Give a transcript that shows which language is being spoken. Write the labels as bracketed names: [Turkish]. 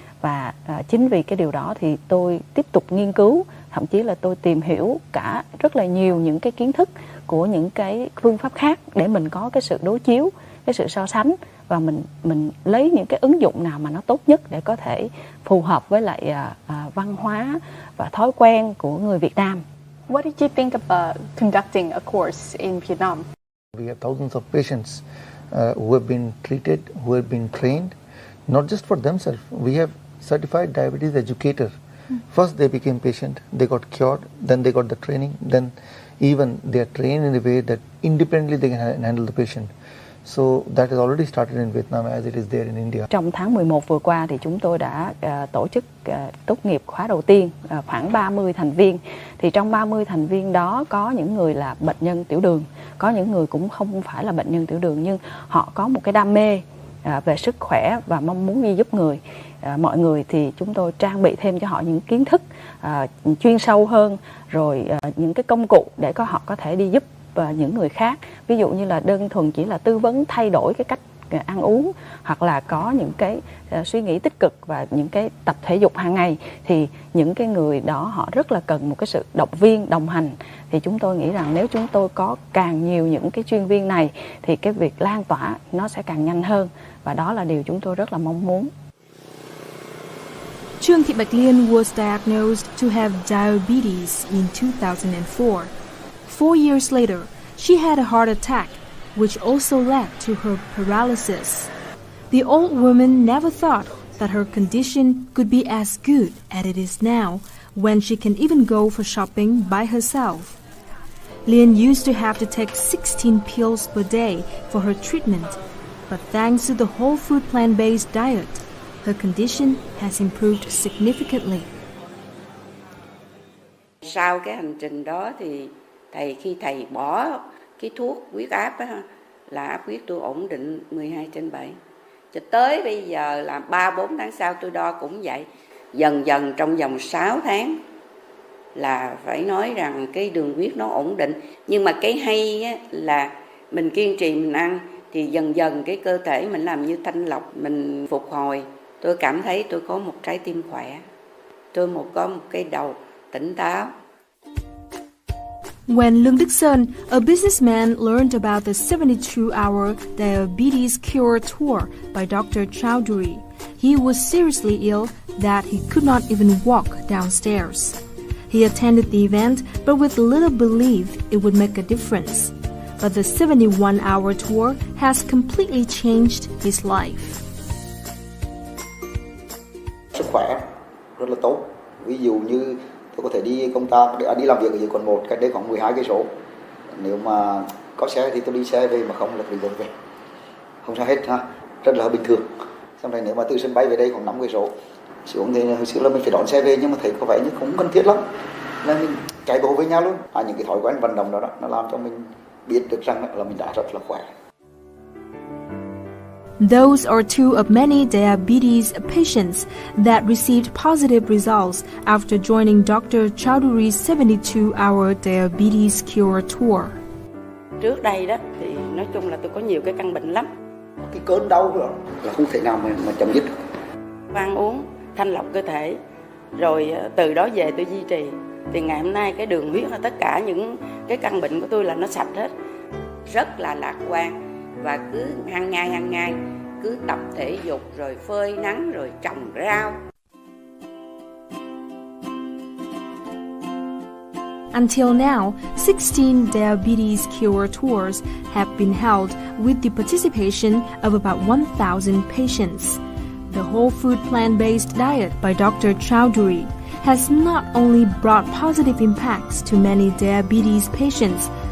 [Vietnamese] Và chính vì cái điều đó thì tôi tiếp tục nghiên cứu, thậm chí là tôi tìm hiểu cả rất là nhiều những cái kiến thức của những cái phương pháp khác để mình có cái sự đối chiếu, cái sự so sánh và mình lấy những cái ứng dụng nào mà nó tốt nhất để có thể phù hợp với lại văn hóa và thói quen của người Việt Nam. [English] What did you think about conducting a course in Vietnam? We have thousands of patients who have been treated, who have been trained, not just for themselves. We have certified diabetes educator. First they became patient, they got cured, then they got the training, then even they are trained in a way that independently they can handle the patient. So that has already started in Vietnam as it is there in India. [Vietnamese] Trong tháng 11 vừa qua thì chúng tôi đã tổ chức tốt nghiệp khóa đầu tiên, khoảng 30 thành viên. Thì trong 30 thành viên đó có những người là bệnh nhân tiểu đường, có những người cũng không phải là bệnh nhân tiểu đường nhưng họ có một cái đam mê về sức khỏe và mong muốn đi giúp mọi người thì chúng tôi trang bị thêm cho họ những kiến thức chuyên sâu hơn, rồi những cái công cụ để họ có thể đi giúp những người khác. Ví dụ như là đơn thuần chỉ là tư vấn thay đổi cái cách ăn uống hoặc là có những cái suy nghĩ tích cực và những cái tập thể dục hàng ngày thì những cái người đó họ rất là cần một cái sự động viên, đồng hành. Thì chúng tôi nghĩ rằng nếu chúng tôi có càng nhiều những cái chuyên viên này thì cái việc lan tỏa nó sẽ càng nhanh hơn và đó là điều chúng tôi rất là mong muốn. [English] Trương Thị Bạch Liên was diagnosed to have diabetes in 2004. 4 years later, she had a heart attack, which also led to her paralysis. The old woman never thought that her condition could be as good as it is now, when she can even go for shopping by herself. Liên used to have to take 16 pills per day for her treatment, but thanks to the whole food plant-based diet, her condition has improved significantly. [Vietnamese] Sau cái hành trình đó thì khi thầy bỏ cái thuốc huyết áp á, là áp huyết tôi ổn định 12/7. Cho tới bây giờ là 3-4 tháng sau tôi đo cũng vậy. Dần dần trong vòng 6 tháng là phải nói rằng cái đường huyết nó ổn định. Nhưng mà cái hay á, là mình kiên trì mình ăn thì dần dần cái cơ thể mình làm như thanh lọc, mình phục hồi. Tôi cảm thấy tôi có một trái tim khỏe. Tôi có một cái đầu tỉnh táo. [English] When Lương Đức Sơn, a businessman, learned about the 72-hour diabetes cure tour by Dr. Chowdhury, he was seriously ill that he could not even walk downstairs. He attended the event, but with little belief it would make a difference. But the 71-hour tour has completely changed his life. [Vietnamese] Sức khỏe rất là tốt. Ví dụ như tôi có thể đi công tác, đi làm việc ở dưới quận 1, cách đây khoảng 12 cây số. Nếu mà có xe thì tôi đi xe về, mà không là đi bộ về. Không sao hết ha, rất là bình thường. Xong rồi nếu mà từ sân bay về đây khoảng 5 cây số xuống thì hồi xưa là mình phải đón xe về, nhưng mà thấy có vẻ như không cần thiết lắm, nên mình chạy bộ với nhau luôn. Những cái thói quen vận động đó nó làm cho mình biết được rằng là mình đã rất là khỏe. [English] Those are two of many diabetes patients that received positive results after joining Dr. Chowdhury's 72-hour diabetes cure tour. [Vietnamese] Trước đây đó thì nói chung là tôi có nhiều cái căn bệnh lắm. Cái cơn đau rồi là không thể nào mà chấm dứt được. Ăn uống thanh lọc cơ thể, rồi từ đó về tôi duy trì. Thì ngày hôm nay cái đường huyết và tất cả những cái căn bệnh của tôi là nó sạch hết. Rất là lạc quan. Và cứ hàng ngày cứ tập thể dục rồi phơi nắng rồi trồng rau. [English] Until now, 16 diabetes cure tours have been held with the participation of about 1,000 patients. the whole food plant-based diet by Dr. Chowdhury has not only brought positive impacts to many diabetes patients.